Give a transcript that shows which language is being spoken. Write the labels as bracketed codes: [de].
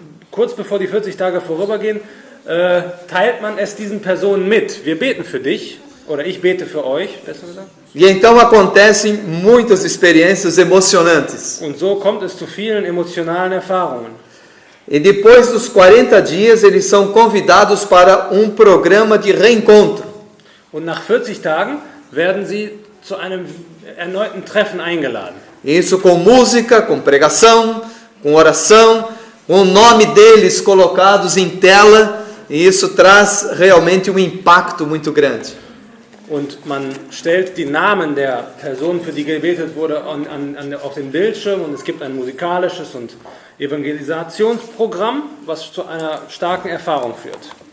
[de] Kurz bevor die 40 Tage vorübergehen, teilt man es diesen Personen mit. Wir beten für dich, oder ich bete für euch, besser gesagt. [pt] E então acontecem muitas experiências emocionantes. [de] Und so kommt es zu vielen emotionalen Erfahrungen. [pt] E depois dos 40 dias, eles são convidados para programa de reencontro. [de] Und nach 40 Tagen werden sie zu einem erneuten Treffen eingeladen. [pt] Isso com música, com pregação, com oração, com o nome deles colocados em tela, e isso traz realmente impacto muito grande. [de] Und man stellt die Namen der Personen, für die gebetet wurde, auf den Bildschirm, und es gibt ein musikalisches und Evangelisationsprogramm, was zu einer starken Erfahrung führt.